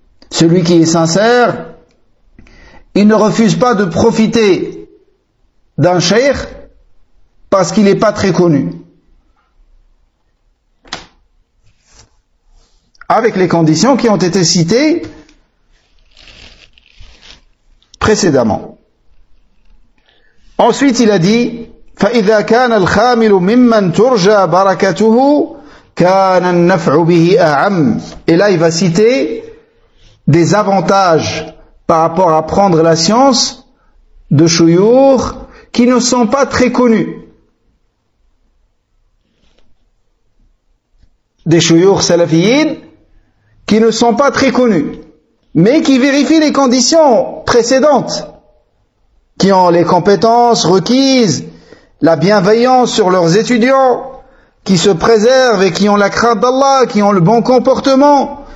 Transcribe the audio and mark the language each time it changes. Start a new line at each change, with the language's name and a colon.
French: Celui qui est sincère, il ne refuse pas de profiter d'un cheikh parce qu'il n'est pas très connu. Avec les conditions qui ont été citées précédemment. Ensuite, il a dit
Arabic: فإذا كان الخامل ممن ترجى بركته كان النفع به أعم.
French: Et là, il va citer des avantages par rapport à prendre la science de shuyukh qui ne sont pas très connus. Des shuyukh salafiyin qui ne sont pas très connus, mais qui vérifient les conditions précédentes, qui ont les compétences requises, la bienveillance sur leurs étudiants, qui se préservent et qui ont la crainte d'Allah, qui ont le bon comportement.